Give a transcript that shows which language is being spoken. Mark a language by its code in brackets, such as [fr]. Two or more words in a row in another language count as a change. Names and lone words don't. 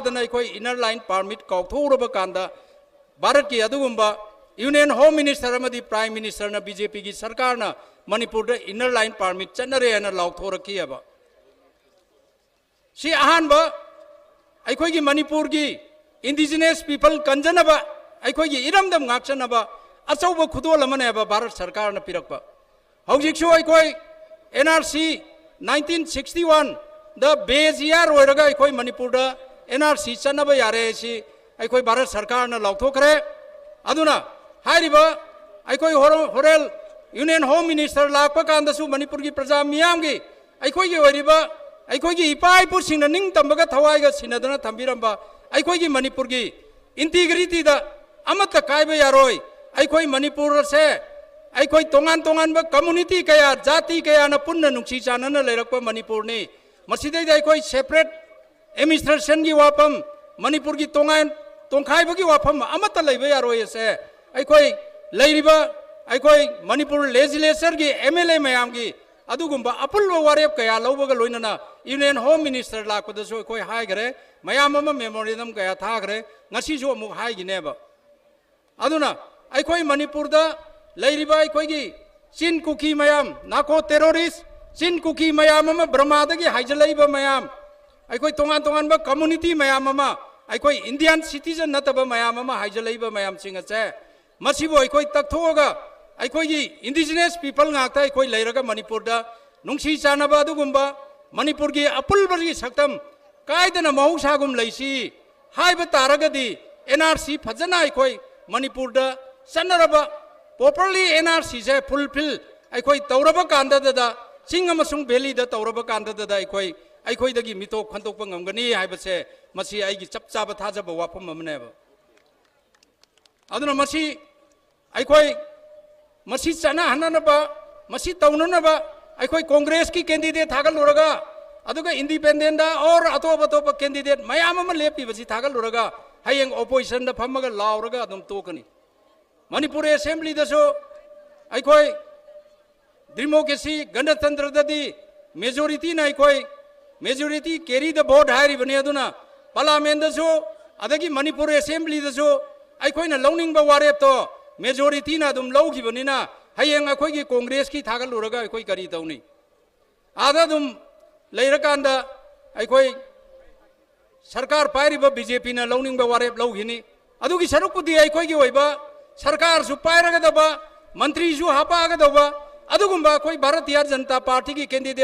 [mni] फादना अखोई [en] इनर लाइन परमिट [mni] कौथोरब कांदा भारत की अदुगुंबा [en] यूनियन होम मिनिस्टर [mni] अमदी [en] प्राइम मिनिस्टर [mni] ना बीजेपी की सरकार ना मणिपुर [en] इनर लाइन परमिट [mni] चनरे है लाउथोरकी है सी अहानब अखोई मणिपुर की [en] इंडिजिनस पीपल [mni] कंजनब अखोई इरमदम गाचनब अचौब खुदोल भारत सरकार ना पिरक्प हौजिकसु अखोई NRC 1961 द बेज यार होरगा अखोई मणिपुर NRC चनब यारे सी अखोई भारत सरकार ना लाउथोखरे अदुना हारिबा अखोई होरेल [en] यूनियन होम मिनिस्टर [mni] लाप कांदसु मणिपुर की प्रजा मियाम की अखोई की होरिबा अखोई की इपा इपुरसिंग ना निंग तंबगा थवाइगा सिनदना थंबिरंबा अखोई की मणिपुर की इंटीग्रिटी दा अमत कायबा यारोय अखोई मणिपुर से अखोई तोंगान तोंगान बा कम्युनिटी कया जाति कया ना पुन्न नुक्सी चानना लेरकपा मणिपुर ने मसिदैदा अखोई [en] सेपरेट एडमिनिस्ट्रेशन [mni] की वापम मणिपुर की तोंगान तोंखाइबगी वाफम अमत लैबा यारोय से अखोई लैरिबा अखोई मणिपुर लेजिस्लेचर की MLA मयाम की अदुगुंबा अपुल्ब वारेप कया लौबगा लोइनना [en] यूनियन होम मिनिस्टर [mni] लाकपदसु अखोई हाइगरे मयाम अमा मेमोरेंडम कया थागरे ngasisu अमुक हाइगिनेबा अदुना अखोई मणिपुर दा लैरिबा अखोई की चिन कुकी मयाम नाको टेररिस्ट चिन कुकी मयाम अमा ब्रह्मादगी हाइजलैबा मयाम अखोई तोंगान तोंगान बा कम्युनिटी मयाम अमा अखोई [en] इंडियन सिटीजन [mni] नतबा मयाम अमा हाइजलैबा मयाम सिंग अचे मसिबो अखोई तकथोगा अखोई की [en] इंडिजिनस पीपल [mni] गाक्ता अखोई लैरगा मणिपुर दा नुंसी चानबा अदुगुंबा मणिपुर की अपुल्बगी सक्तम कायदना मौसागुम लैसी हाइबा तारगदी NRC फजना अखोई मणिपुर दा सनरबा प्रॉपर्ली NRC से फुलफिल अखोई तौरबा कांददा चिंग अमसुंग वैली दा तौरबा कांददा अखोई अखोई दगी मितो खंतोकपा ngamgani हाइबसे मसी आइगी चप चाबा थाजबा वाफम अमनेबा अदुना मसी अखोई मसी चना हननबा मसी तौननबा अखोई कांग्रेस की कैंडिडेट थागलुरगा अदुगा इंडिपेंडेंट और अतोप अतोप कैंडिडेट मयाम अमा लेपिबसी थागलुरगा हयेंग ओपोजिशन दा फमगा लाउरगा अदुम तोकनी मणिपुर असेंबली दसो अखोई डेमोक्रेसी गणतंत्र ददी मेजोरिटी ना अखोई [en] मेजोरिटी कैरी द वोट [mni] हारिबने अदुना पार्लियामेंट दसो अदगी मणिपुर असेंबली दसो अखोइना लौनिंगबा वारेप तो मेजोरिटी ना अदुम लौगिबनिना हयेंग अखोई की कांग्रेस की थागलुरगा अखोई करी तौनी आदा अदुम लैरकांदा अखोई सरकार पाइरिबा बीजेपी ना लौनिंगबा वारेप लौगिनी अदुगी सरुकपुदी अखोई की होइबा सरकार सु पाइरगदबा मंत्री सु हापागदबा अदुगुंबा अखोई भारतीय जनता पार्टी की कैंडिडेट